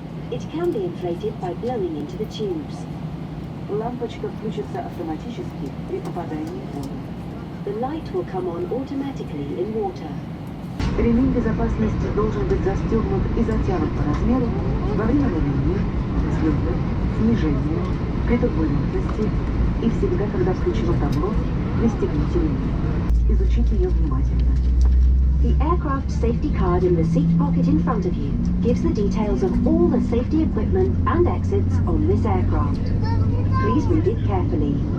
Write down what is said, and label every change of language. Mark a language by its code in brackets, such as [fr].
[en] It can be inflated by blowing into the tubes. [ru] Лампочка включится автоматически при попадании в воду. [en] The light will come on automatically in water. [ru] Ремень безопасности должен быть застегнут и затянут по размеру во время вождения, взлета, снижения, при турбулентности и всегда, когда включено табло, пристегните ремень. Изучите ее внимательно. [en] The aircraft safety card in the seat pocket in front of you gives the details of all the safety equipment and exits on this aircraft. Please read it carefully.